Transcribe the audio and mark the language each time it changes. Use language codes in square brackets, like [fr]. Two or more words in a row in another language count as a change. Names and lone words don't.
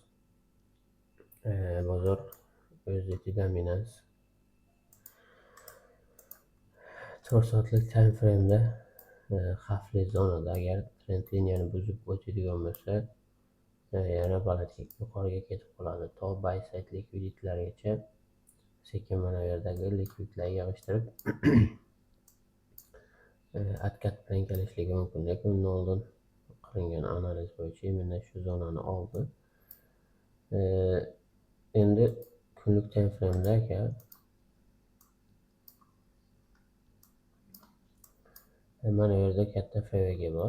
[uz] Bozor USDT dominans 4 soatlik [en] time frame'da [uz] xavfli zonada, agar trend liniyani buzib o'tadigan bo'lsa, yana balandlik yuqoriga ketib qoladi. To [en] buy side [uz] likviditlargacha sekin mana bu yerdagi likvidlar yig'ishtirib откат bilan kelishligi mumkin. Lekin undan oldin qilingan analiz bo'yicha mana shu zonani oldi. Endi kunlik [en] time frame'da [uz] aka mana bu yerda katta FVG bor.